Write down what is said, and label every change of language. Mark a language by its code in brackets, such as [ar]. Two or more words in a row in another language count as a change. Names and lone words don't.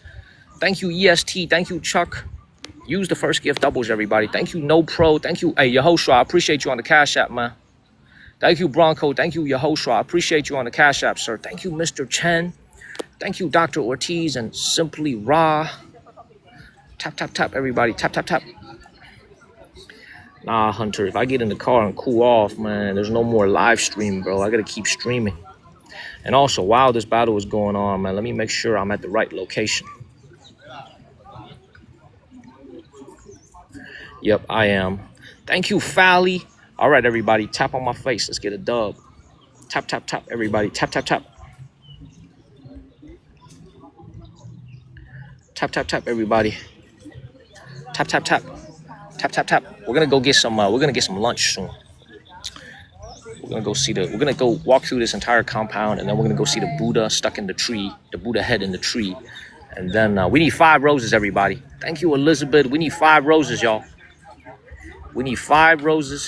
[en] Thank you, EST. Thank you, Chuck. Use the first gift doubles, everybody. Thank you, No Pro. Thank you, hey, Yehoshua. I appreciate you on the Cash App, man. Thank you, Bronco. Thank you, Yehoshua. I appreciate you on the Cash App, sir. Thank you, Mr. Chen. Thank you, Dr. Ortiz and Simply Ra. Tap, tap, tap, everybody. Tap, tap, tap. Nah, Hunter, if I get in the car and cool off, man, there's no more live stream, bro. I gotta keep streaming. And also, while this battle is going on, man, let me make sure I'm at the right location. Yep, I am. Thank you, Fally. All right, everybody, tap on my face. Let's get a dub. Tap, tap, tap, everybody. Tap, tap, tap. Tap, tap, tap, everybody. Tap, tap, tap. Tap, tap, tap. We're gonna go get some lunch soon. We're gonna go see the. We're gonna go walk through this entire compound, and then we're gonna go see the Buddha stuck in the tree, the Buddha head in the tree, and then we need 5 roses, everybody. Thank you, Elizabeth. We need 5 roses, y'all. We need 5 roses.